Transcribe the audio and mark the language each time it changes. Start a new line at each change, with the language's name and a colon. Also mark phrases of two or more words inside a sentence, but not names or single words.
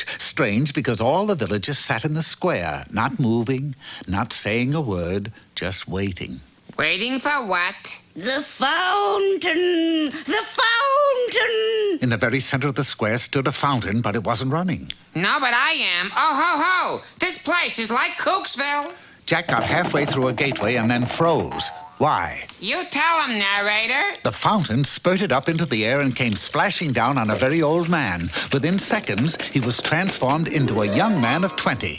English: Strange because all the villagers sat in the square, not moving, not saying a word, just waiting. Waiting for what? The fountain! The fountain! In the very center of the square stood a fountain, but it wasn't running. No, but I am. Oh, ho, ho! This place is like Cooksville. Jack got halfway through a gateway and then froze. Why? You tell him, narrator. The fountain spurted up into the air and came splashing down on a very old man. Within seconds, he was transformed into a young man of 20.